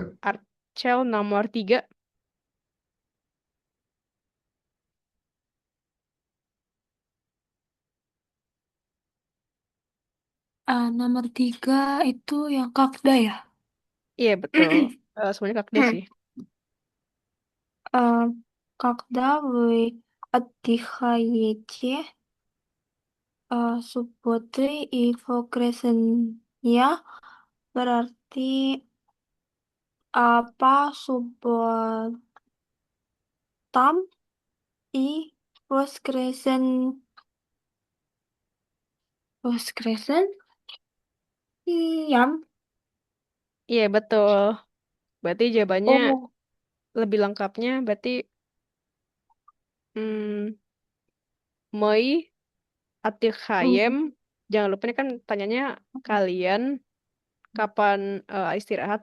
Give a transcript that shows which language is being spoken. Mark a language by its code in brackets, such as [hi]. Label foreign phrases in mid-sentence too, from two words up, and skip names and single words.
[id] Arcel nomor 3. Nomor 3 itu yang kakda ya? Iya, betul. Semuanya kakda sih. [ru] Когда вы отдыхаете субботы и воскресенья, [id] berarti apa [ru] subotam и воскресеньям. [id] Iya, betul. Berarti jawabannya Oh, lebih lengkapnya berarti hmm, [ru] Мы отдыхаем. [id] Jangan lupa ini kan tanyanya kalian kapan istirahat.